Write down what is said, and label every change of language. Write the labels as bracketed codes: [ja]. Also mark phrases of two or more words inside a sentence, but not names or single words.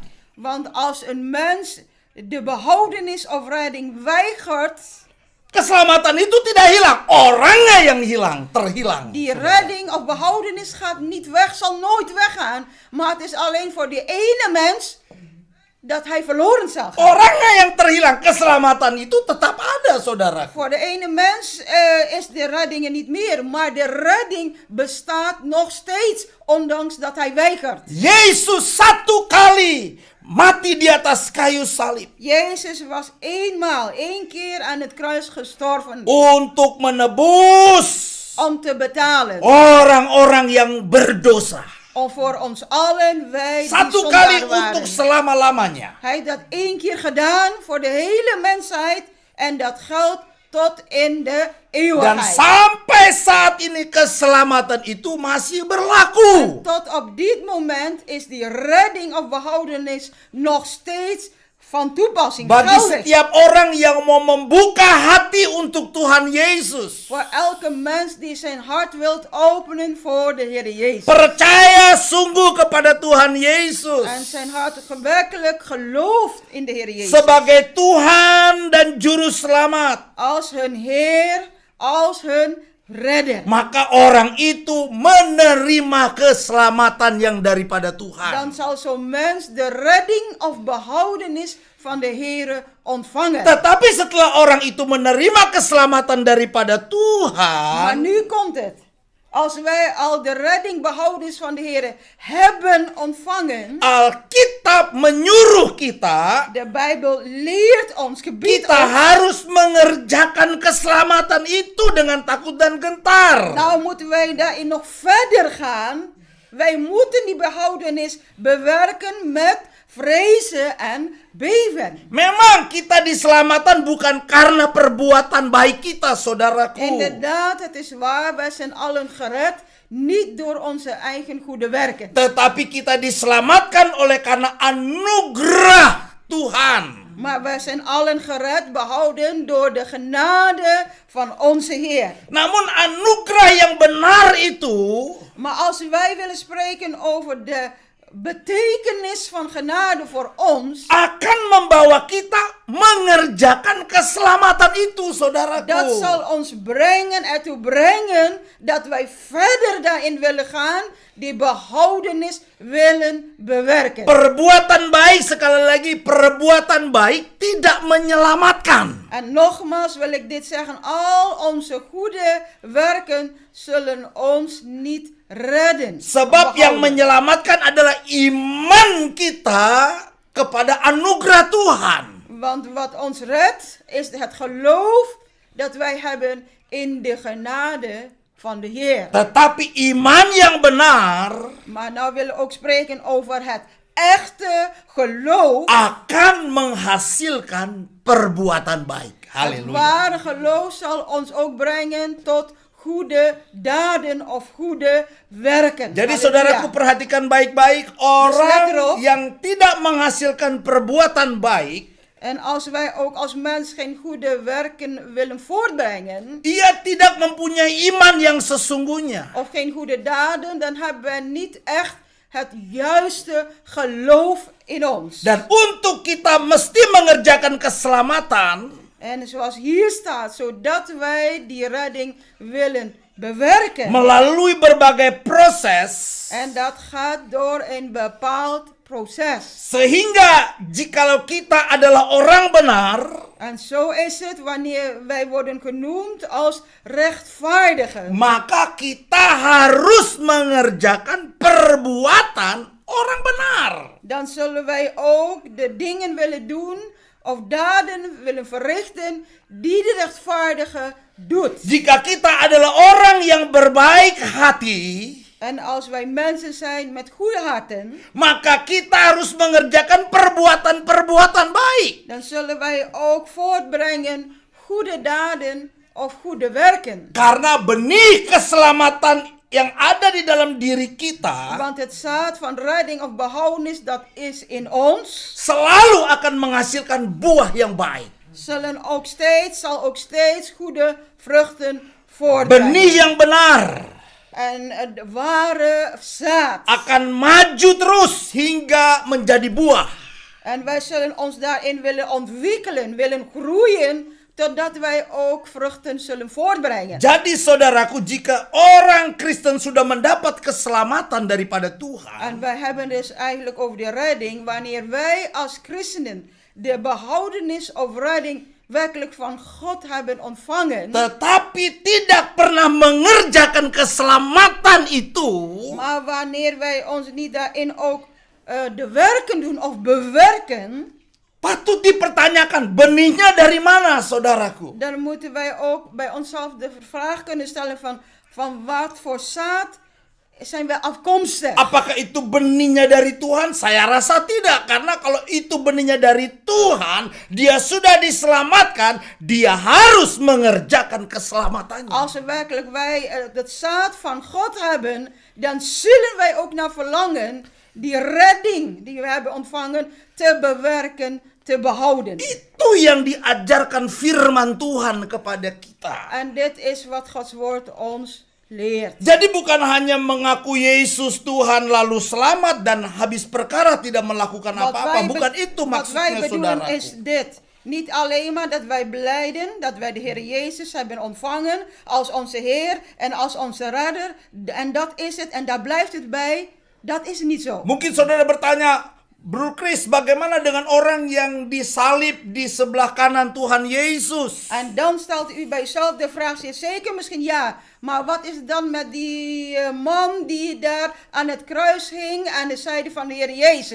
[nl] Want als een mens de behoudenis of redding weigert, [id] keselamatan itu tidak hilang. Orangnya yang hilang, terhilang. [nl] die redding of behoudenis gaat niet weg, zal nooit weggaan. Maar het is alleen voor die ene mens dat hij verloren zal gaan. [id] Orangnya yang terhilang, keselamatan itu tetap ada, saudara. [nl] Voor de ene mens is de redding er niet meer. Maar de redding bestaat nog steeds, ondanks dat hij weigert. [id] Yesus satu kali mati di atas kayu salib [nl] Jezus was één keer aan het kruis gestorven [id] untuk menebus [nl] om te betalen. [id] orang-orang yang berdosa. [nl] Om voor ons allen, wij die [id] Satu kali [nl] zondaar waren. [id] untuk selama-lamanya. [nl] Hij heeft dat 1 keer gedaan voor de hele mensheid. En dat geldt tot in de [id] Dan [nl] eeuwigheid. [id] sampai saat ini keselamatan itu masih berlaku. [nl] Tot op dit moment is die redding of behoudenis nog steeds van toepassing. [id] Bagi [nl] Geldig. [id] setiap orang yang mau membuka hati untuk Tuhan Yesus. [nl] Voor elke mens die zijn hart wilt openen voor de Heer Jezus. [id] Percaya sungguh kepada Tuhan Yesus. [nl] En zijn hart werkelijk gelooft in de Heer Jezus. [id] Sebagai Tuhan dan Juru Selamat. [nl] Als hun Heer, als hun redder. [id] Maka orang itu menerima keselamatan yang daripada [nl] Dan [id] Tuhan. [nl] zal zo'n mens de redding of behoudenis van de Heer ontvangen. [id] Tetapi setelah orang itu menerima keselamatan daripada [nl] Maar [id] Tuhan, [nl] nu komt het. Als wij al de redding behoudenis van de Heer hebben ontvangen. [id] Alkitab menyuruh kita, [nl] De Bijbel leert ons, gebiedt [id] kita [nl] ons. [id] harus mengerjakan keselamatan itu dengan takut dan gentar. [nl] Nou moeten wij daarin nog verder gaan. Wij moeten die behoudenis bewerken met vrezen en beven. [id] Memang kita diselamatkan bukan karena perbuatan baik kita, saudaraku. [nl] Inderdaad, het is waar, wij zijn allen gered. Niet door onze eigen goede werken. [id] Tetapi kita diselamatkan oleh karena anugerah Tuhan. [nl] Maar wij zijn allen gered, behouden door de genade van onze Heer. [id] Namun anugerah yang benar itu [nl] Maar als wij willen spreken over de betekenis van genade voor ons, [id] akan membawa kita mengerjakan keselamatan itu, saudaraku. [nl] dat zal ons ertoe brengen dat wij verder daarin willen gaan, die behoudenis willen bewerken. [id] Perbuatan baik, sekali lagi, perbuatan baik tidak menyelamatkan. [nl] En nogmaals wil ik dit zeggen, al onze goede werken zullen ons niet redden. [id] Sebab yang [nl] Behouden. [id] menyelamatkan adalah iman kita kepada anugerah Tuhan. [nl] Want wat ons redt is het geloof dat wij hebben in de genade van de Heer. [id] Tetapi iman yang benar [nl] Maar nou willen we ook spreken over het echte geloof. [id] akan menghasilkan perbuatan baik. [nl] Het [id] Haleluya. [nl] ware geloof zal ons ook brengen tot goede daden of goede werken. [id] Jadi [nl] Halleluja. [id] saudaraku, perhatikan baik-baik, [nl] let [id] orang [nl] erop. [id] yang tidak menghasilkan perbuatan baik, [nl] En als wij ook als mens geen goede werken willen voortbrengen, [id] ia tidak mempunyai iman yang sesungguhnya. [nl] of geen goede daden, dan hebben wij niet echt het juiste geloof in ons. [id] Dan untuk kita mesti mengerjakan keselamatan, [nl] En zoals hier staat, zodat wij die redding willen bewerken. [id] melalui berbagai proses, [nl] En dat gaat door een bepaald proces. [id] sehingga jikalau kita adalah orang benar, [nl] En zo is het wanneer wij worden genoemd als rechtvaardigen. [id] maka kita harus mengerjakan perbuatan orang benar. [nl] Dan zullen wij ook de dingen willen doen of daden willen verrichten die de rechtvaardige doet. [id] Jika kita adalah orang yang berbaik hati, [nl] En als wij mensen zijn met goede harten, [id] maka kita harus mengerjakan perbuatan-perbuatan baik. [nl] dan zullen wij ook voortbrengen goede daden of goede werken. [id] Karena benih keselamatan yang ada di dalam diri kita [nl] Want het zaad van redding of behoudenis dat is in ons, [id] selalu akan menghasilkan buah yang baik. [nl] zal ook steeds goede vruchten voortbrengen. [id] Benih yang benar [nl] En het ware zaad. [id] akan maju terus hingga menjadi buah. [nl] En wij zullen ons daarin willen ontwikkelen, willen groeien, totdat wij ook vruchten zullen voortbrengen. [id] Jadi saudaraku, jika orang Kristen sudah mendapat keselamatan daripada [nl] En [id] Tuhan, [nl] wij hebben dus eigenlijk over de redding, wanneer wij als christenen de behoudenis of redding werkelijk van God hebben ontvangen, [id] tetapi tidak pernah mengerjakan keselamatan itu, [nl] maar wanneer wij ons niet daarin ook de werken doen of bewerken, [id] patut dipertanyakan benihnya dari mana, saudaraku? [nl] dan moeten wij ook bij onszelf de vraag kunnen stellen van wat voor zaad zijn wij afkomstig. [id] Apakah itu benihnya dari Tuhan? Saya rasa tidak, karena kalau itu benihnya dari Tuhan, dia sudah diselamatkan, dia harus mengerjakan keselamatannya. [nl] Als we werkelijk wij het zaad van God hebben, dan zullen wij ook naar verlangen die redding die we hebben ontvangen te bewerken, te behouden. [id] Itu yang diajarkan firman Tuhan kepada kita. [nl] En dit is wat Gods woord ons leert. [id] Jadi bukan hanya mengaku Yesus Tuhan lalu selamat dan habis perkara tidak melakukan apa-apa. Bukan itu [nl] wat wij [id] maksudnya, [nl] bedoelen [id] saudaraku. [nl] is dit. Niet alleen maar dat wij blijden dat wij de Heer Jezus hebben ontvangen als onze Heer en als onze redder. En dat is het en daar blijft het bij. Dat is niet zo. [id] Mungkin saudara bertanya, Bro Chris, bagaimana dengan orang yang disalib di sebelah kanan Tuhan Yesus? [nl] En dan stelt u bij uzelf de vraag, zeker misschien ja, maar wat is het dan met die man die daar aan het kruis hing aan de zijde van de Heer Jezus?